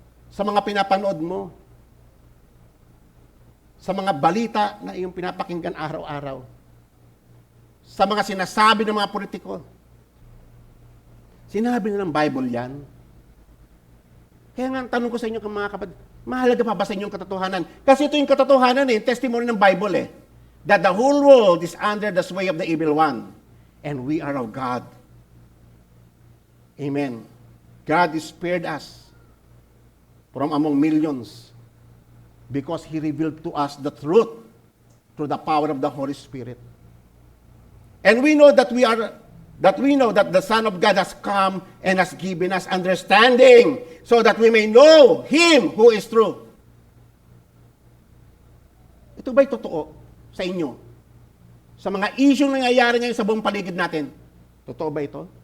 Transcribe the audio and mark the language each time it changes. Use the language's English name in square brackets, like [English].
[Filipino] Sa mga pinapanood mo, sa mga balita na iyong pinapakinggan araw-araw, sa mga sinasabi ng mga politiko, sinabi na ng Bible yan. Kaya nga, tanong ko sa inyo mga kapatid, mahalaga pa ba sa inyong katotohanan? Kasi ito yung katotohanan testimony ng Bible [English] that the whole world is under the sway of the evil one, and we are of God. Amen. God has spared us from among millions because He revealed to us the truth through the power of the Holy Spirit. And we know that the Son of God has come and has given us understanding so that we may know Him who is true. [Filipino] Ito ba'y totoo sa inyo? Sa mga issue na nangyayari ngayon sa buong paligid natin, totoo ba ito?